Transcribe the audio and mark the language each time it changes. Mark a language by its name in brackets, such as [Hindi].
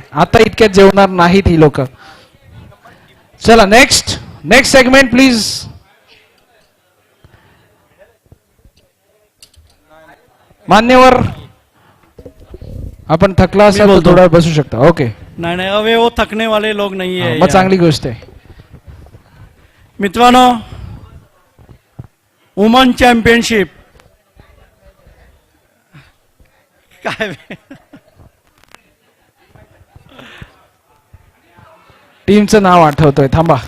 [Marathi] आता इतक्यात जेवणार नाहीत ही लोक. चला नेक्स्ट सेगमेंट प्लीज. मान्यवर, आपण थकला असाल तर थोडा बसू शकता. ओके. [Hindi] नाही, अवे वो थकने वाले लोग नहीं है. [Marathi] मग चांगली गोष्ट आहे. मित्रांनो, वुमन चॅम्पियनशिप काय टीमचं नाव आठवतोय. थांबा.